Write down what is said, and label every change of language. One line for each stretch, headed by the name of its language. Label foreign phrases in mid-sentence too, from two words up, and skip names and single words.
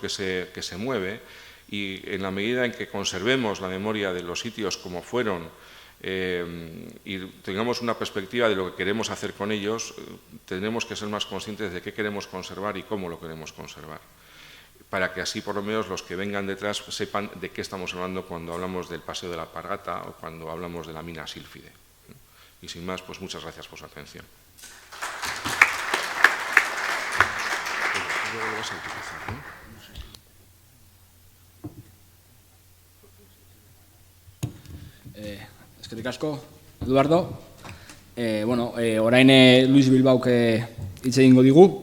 Spanish: que se mueve, y en la medida en que conservemos la memoria de los sitios como fueron y tengamos una perspectiva de lo que queremos hacer con ellos, tenemos que ser más conscientes de qué queremos conservar y cómo lo queremos conservar, para que así por lo menos los que vengan detrás sepan de qué estamos hablando cuando hablamos del Paseo de la Alpargata o cuando hablamos de la mina Sílfide. Y sin más, pues muchas gracias por su atención.
Basque: Eskerrik asko, Eduardo. Orain Luis Bilbauk hitz egingo digu.